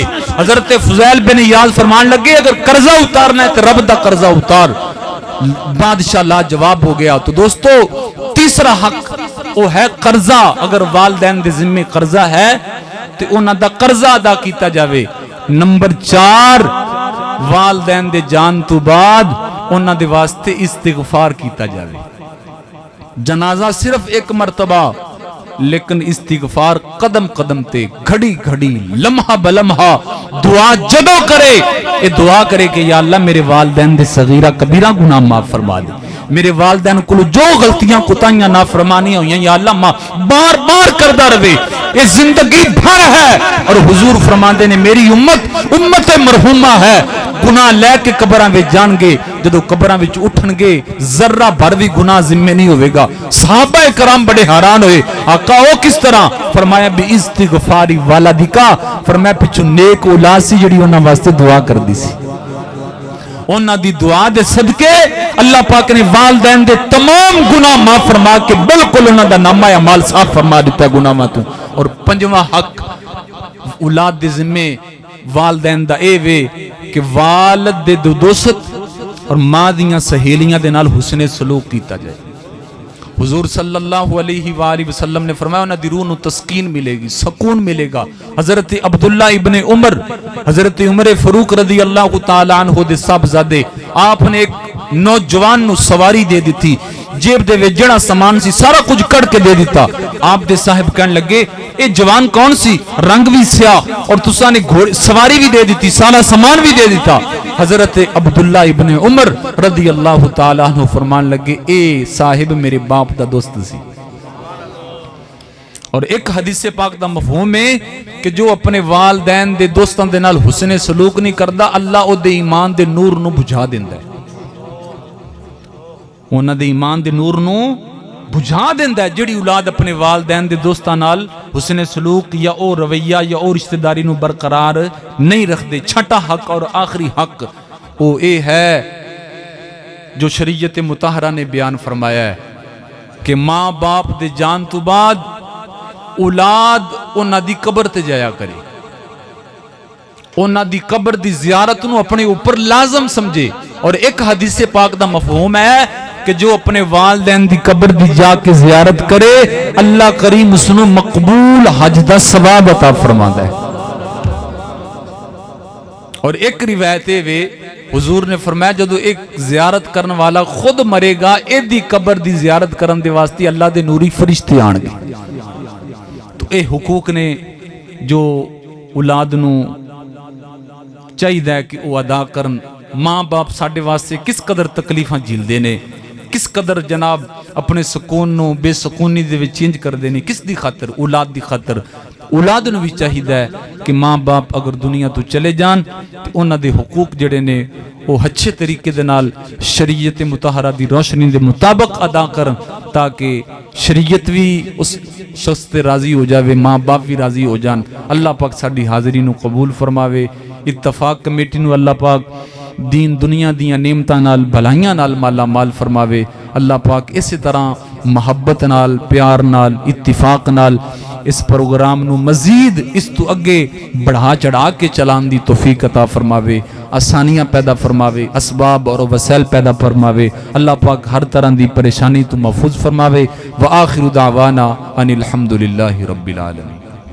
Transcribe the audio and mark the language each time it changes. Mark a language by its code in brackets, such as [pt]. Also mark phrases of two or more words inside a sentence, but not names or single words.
[pa] حضرت فضیل بن ایاز فرمان لگے اگر قرضہ اتارنا ہے تو رب دا قرضہ اتار. [ur] بادشاہ لا جواب ہو گیا. تو دوستو تیسرا حق وہ ہے قرضہ. [pa] اگر والدین دے ذمہ قرضہ ہے تو انہاں دا قرضہ ادا کیتا جاوے. نمبر 4 والدین دے جان تو بعد انہاں دے واسطے استغفار کیتا جاوے. جنازہ صرف ایک مرتبہ, لیکن استغفار قدم قدم تے گھڑی گھڑی لمحہ بلمحہ دعا جدو کرے, یہ دعا کرے کہ یا اللہ میرے والدین دے صغیرہ کبیرہ گناہ معاف فرما دے, میرے والدین کو جو غلطیاں کوتاہیاں نافرمانیاں ہوئیں یا اللہ ماں بار بار کردہ رہے. یہ زندگی بھر ہے اور حضور فرماندے نے میری امت مرحومہ ہے, گناہ لے کے قبراں وچ جان گے, جدو قبراں وچ اٹھن گے ذرہ بھر بھی گناہ ذمہ نہیں ہوئے گا. صحابہ کرام بڑے حیران ہوئے, آقا او کس طرح؟ فرمایا بھی استغفاری والدکا, فرمایا پچھو نیک اولاد سی جڑی انہاں واسطے دعا کر دی سی. انہاں دی دعا دے صدقے اللہ پاک نے والدین دے تمام گناہ معاف فرما کے بالکل انہاں دا نامہ اعمال صاف فرما دیتا ہے گناہ ماتوں. اور پنجواں حق اولاد دے ذمہ والدین دا اے وے کہ والد دے دوست اور ماں دیاں سہیلیاں دے نال حسن سلوک کیتا جائے. حضور [ar] صلی اللہ علیہ وآلہ وسلم [pa] نے فرمایا انہاں دی روح نو تسکین ملے گی, سکون ملے گا. حضرت عبداللہ ابن عمر, حضرت عمر فاروق [ar] رضی اللہ تعالی عنہ [pa] دے صاحبزادے, آپ نے ایک نوجوان نو سواری دے دی تھی, جیب دے وچ جڑا سامان سی سارا کچھ کڑ کے دے دیتا. آپ دے صاحب کہن لگے اے جوان کون سی؟ رنگ بھی سیاہ اور تساں نے سواری بھی دے دیتی, سارا سامان بھی دے دیتا. حضرت عبداللہ ابن عمر [ar] رضی اللہ تعالیٰ عنہ [pa] فرمان لگے اے صاحب میرے باپ دا دوست سی. اور ایک حدیث پاک دا مفہوم ہے کہ جو اپنے والدین دے دوستاں دے نال حسن سلوک نہیں کردا اللہ او دے ایمان دے نور نو بجھا دیندا ہے. انہاں دے ایمان دے نور نو بجھا دیندا ہے. جڑی اولاد اپنے والدین دے دوستاں نال حسن سلوک یا او رویہ یا او رشتہ داری نو برقرار نہیں رکھدے. چھٹا حق اور آخری حق او اے ہے جو شریعت مطہرہ نے بیان فرمایا ہے کہ ماں باپ دے جان تو بعد اولاد انہاں دی قبر تے جایا کرے, انہاں دی قبر دی زیارت نو اپنے اوپر لازم سمجھے. اور ایک حدیث پاک دا مفہوم ہے کہ جو اپنے والدین دی قبر دی جا کے زیارت کرے اللہ کریم اس نو مقبول حج دا ثواب عطا فرماندا ہے. اور ایک روایت وے حضور نے فرمایا جدو ایک زیارت کرن والا خود مرے گا ایدی قبر دی زیارت کرن دے واسطے اللہ دے نوری فرشتے آن گے. تو اے حقوق نے جو اولاد نو چاہیے کہ وہ ادا کرن. ماں باپ ساڈے واسطے کس قدر تکلیفاں جھیلدے نے, کس قدر جناب اپنے سکون نو بے سکونی دے وچ چینج کر دینے, کس دی خاطر؟ اولاد دی خاطر. اولاد نو بھی چاہیے کہ ماں باپ اگر دنیا تو چلے جان تو انہاں دے حقوق جڑے نے وہ اچھے طریقے دے نال شریعت مطہرہ دی روشنی دے مطابق ادا کرن, تاکہ شریعت بھی اس شخص تے راضی ہو جاوے, ماں باپ بھی راضی ہو جان. اللہ پاک ساڈی حاضری نو قبول فرماوے. اتفاق کمیٹی نو اللہ پاک دین دنیا دیاں نعمتاں نال بھلائیاں نال مالا مال فرماوے. اللہ پاک اسی طرح محبت نال, پیار نال, اتفاق نال اس پروگرام نو مزید اس تو اگے بڑھا چڑھا کے چلان دی توفیق عطا فرماوے, آسانیاں پیدا فرماوے, اسباب اور وسائل پیدا فرماوے. اللہ پاک ہر طرح دی پریشانی تو محفوظ فرماوے. [ar] وآخر دعوانا ان الحمدللہ رب العالمین.